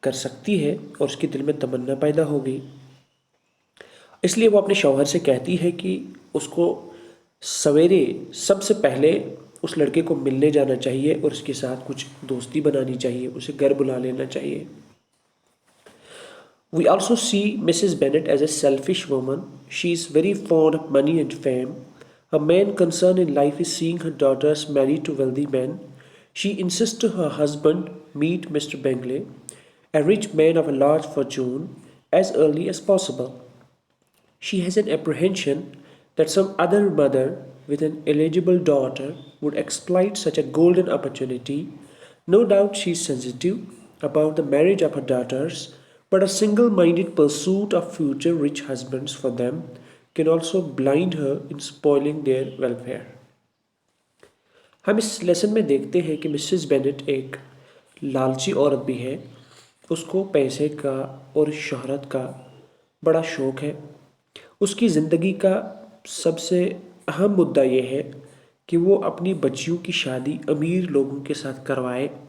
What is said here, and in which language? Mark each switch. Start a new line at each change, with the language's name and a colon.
Urdu: کر سکتی ہے اور اس کے دل میں تمنا پیدا ہوگی. اس لیے وہ اپنے شوہر سے کہتی ہے کہ اس کو سویرے سب سے پہلے اس لڑکے کو ملنے جانا چاہیے اور اس کے ساتھ کچھ دوستی بنانی چاہیے, اسے گھر بلا لینا چاہیے.
English: We also see Mrs. Bennet as a selfish woman. She is very fond of money and fame. Her main concern in life is seeing her daughters married to wealthy men. She insists to her husband meet Mr. Bingley, a rich man of a large fortune, as early as possible. She has an apprehension that some other mother with an eligible daughter would exploit such a golden opportunity. No doubt she is sensitive about the marriage of her daughters, but a single-minded pursuit of future rich husbands for them can also blind her in spoiling their welfare.
Urdu: ہم اس lesson میں دیکھتے ہیں کہ Mrs Bennet ایک لالچی عورت بھی ہے. اس کو پیسے کا اور شہرت کا بڑا شوق ہے. اس کی زندگی کا سب سے اہم مدعا یہ ہے کہ وہ اپنی بچیوں کی شادی امیر لوگوں کے ساتھ کروائے.